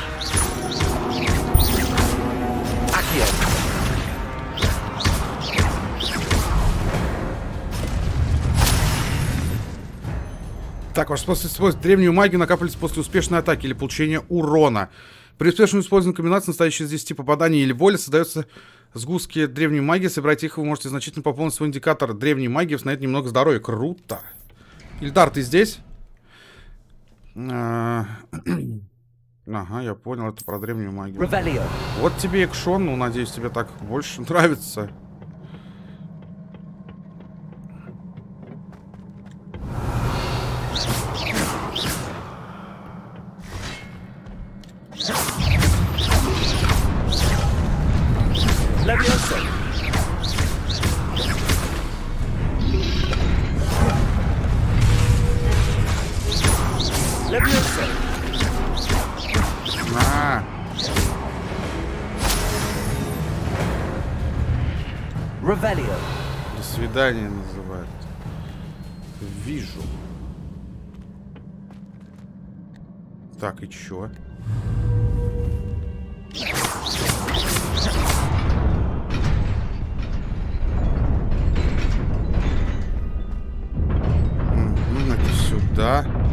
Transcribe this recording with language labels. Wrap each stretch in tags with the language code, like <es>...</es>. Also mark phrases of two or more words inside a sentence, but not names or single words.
<en>Accio.</en> <ru>Так, ваш способ использовать древнюю магию накапливается после успешной атаки или получения урона. При успешном использовании комбинации, состоящей из 10 попаданий или боли, создаются сгустки древней магии. Собирать их вы можете значительно пополнить свой индикатор древней магии, восстановить немного здоровья. Круто. Ильдар, ты здесь? Ага, я понял, это про древнюю магию.</ru> <en>Revelio.</en> <ru>Вот тебе экшон, ну, надеюсь, тебе так больше нравится.</ru> <en>Levioso. Levioso.</en> <ru>А,</ru> <en>Revelio.</en> <ru>до свидания называют. Вижу. Так, и чё? Это сюда.</ru>